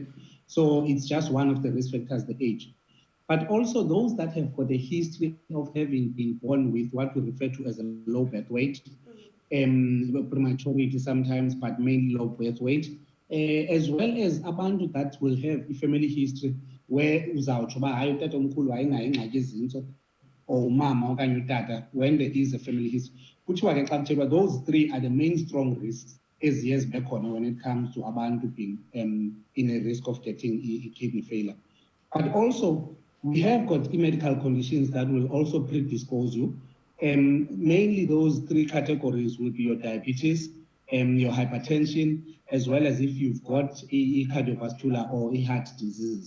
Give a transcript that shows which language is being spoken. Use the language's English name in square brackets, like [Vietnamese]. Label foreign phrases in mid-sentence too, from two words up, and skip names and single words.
[English] So it's just one of the risk factors, the age. But also those that have got a history of having been born with what we refer to as a low birth weight, prematurity sometimes, but mainly low birth weight, as well as abantu that will have a family history where [Xhosa] uzawutsho uba hayi utatomkhulu wayengnayo ingxaki ezintso or umama okanye utata [English] when there is a family history. [Xhosa] Kuthiwa ke xa kuthethwa, [English] those three are the main strong risks [Xhosa] eziye zibe khona [English] when it comes to abantu being in a risk of getting kidney failure. But also, we have got medical conditions that will also predispose you. Mainly those three categories will be your diabetes, your hypertension, as well as if you've got a cardiovascular or a heart disease.